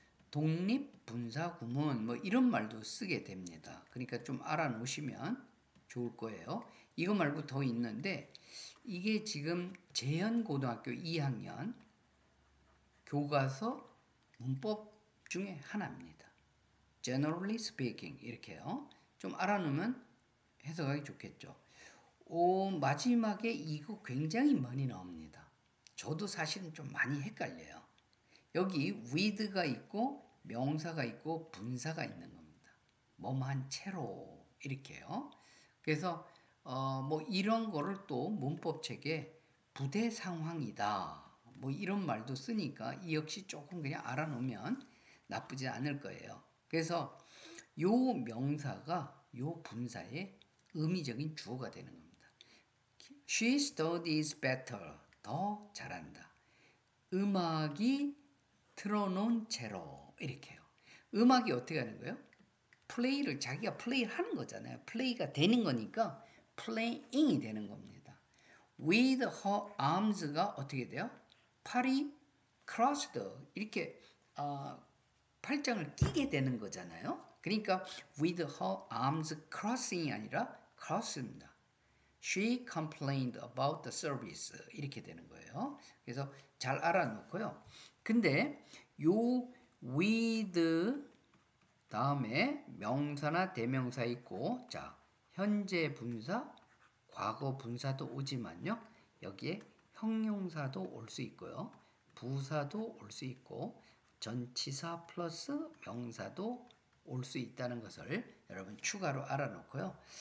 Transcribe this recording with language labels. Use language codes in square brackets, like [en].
[ko] 독립분사구문 뭐 이런 말도 쓰게 됩니다. 그러니까 좀 알아놓으시면 좋을 거예요. 이거 말고 더 있는데 이게 지금 재현고등학교 2학년 교과서 문법 중에 하나입니다. Generally speaking 이렇게요. 좀 알아놓으면 해석하기 좋겠죠. 마지막에 이거 굉장히 많이 나옵니다. 저도 사실은 좀 많이 헷갈려요. 여기 with가 있고 명사가 있고 분사가 있는 겁니다. 뭐뭐한 채로 이렇게요. 그래서 뭐 이런 거를 또 문법책에 부대 상황이다. 뭐 이런 말도 쓰니까 이 역시 조금 그냥 알아놓으면 나쁘지 않을 거예요. 그래서 요 명사가 요 분사의 의미적인 주어가 되는 겁니다. [en] She studies better. [ko] 더 잘한다. 음악이 틀어놓은 채로 이렇게요. 음악이 어떻게 하는 거예요? 플레이를 자기가 플레이를 하는 거잖아요. 플레이가 되는 거니까 playing이 되는 겁니다. With her arms가 어떻게 돼요? 팔이 crossed 이렇게 팔짱을 끼게 되는 거잖아요. 그러니까 with her arms crossing이 아니라 cross입니다. [en] She complained about the service [ko] 이렇게 되는 거예요. 그래서 잘 알아놓고요. 근데 요 with 다음에 명사나 대명사 있고 자 현재 분사, 과거 분사도 오지만요. 여기에 형용사도 올 수 있고요. 부사도 올 수 있고 전치사 플러스 명사도 올 수 있다는 것을 여러분 추가로 알아놓고요.